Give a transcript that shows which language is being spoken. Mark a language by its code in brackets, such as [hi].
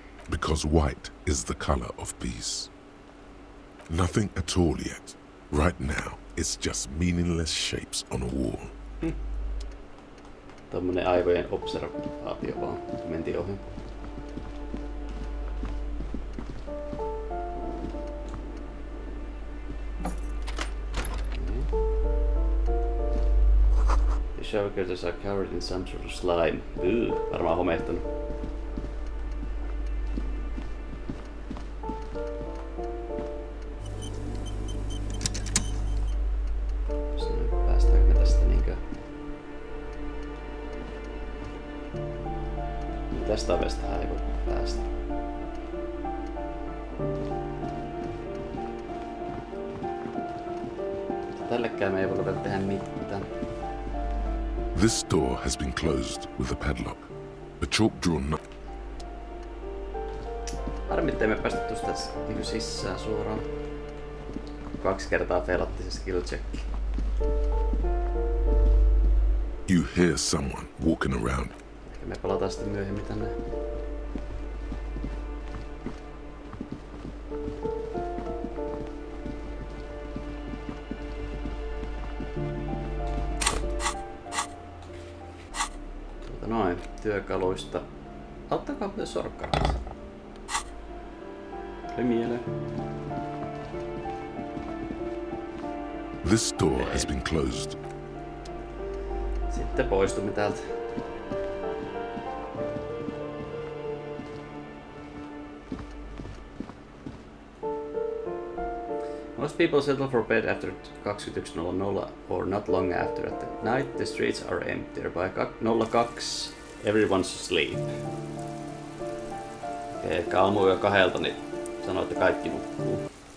[en] Because white is the color of peace. Nothing at all yet. Right now, it's just meaningless shapes on a wall. [fi] Tommonen aivojen observaatio vaan. Mentiin ohi. [en] The shower curtains are covered in some sort of slime. [fi] Varmaan homehtunut. Päästäänkö me tästä niinkö? Tästä ovestahan ei voi päästä. Tällekään me ei voida tehdä mitään. [en] This door has been closed with a padlock. A chalk drawn [fi] Harmi, ettei me päästä tuosta niinku sisään suoraan. 2 kertaa feilattiin se skill check. [en] You hear someone walking around. [fi] Ehkä me palataan sitten myöhemmin tänne. Noin, työkaluista. Auttakaa muuten sorkkarat. Tuli mieleen. [en] This door has been closed. [fi] Sitten poistumme täältä. [en] Most people settle for bed after 21:00 or not long after. At night the streets are empty. By 02 everyone's asleep. [fi] Okei, ehkä aamuyö 2 niin sanoo, että kaikki nukkuu.